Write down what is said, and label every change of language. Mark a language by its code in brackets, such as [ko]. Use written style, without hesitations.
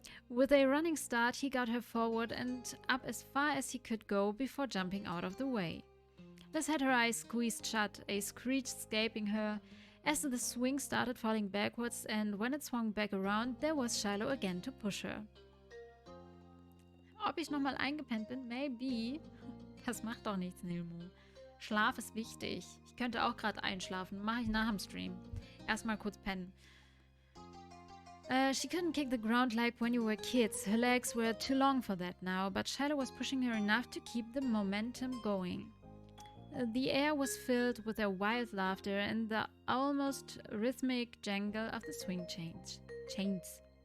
[en] With a running start, he got her forward and up as far as he could go before jumping out of the way. Liz had her eyes squeezed shut, a screech escaping her as the swing started falling backwards, and when it swung back around, there was Shiloh again to push her. [de] Ob ich nochmal eingepennt bin? [en] Maybe. [de] Das macht doch nichts, Nilmo. Schlaf ist wichtig. Ich könnte auch gerade einschlafen. Mache ich nach dem Stream. Erstmal kurz pennen. [en] She couldn't kick the ground like when you were kids. Her legs were too long for that now, but Shiloh was pushing her enough to keep the momentum going. The air was filled with their wild laughter and the almost rhythmic jangle of the swing chains.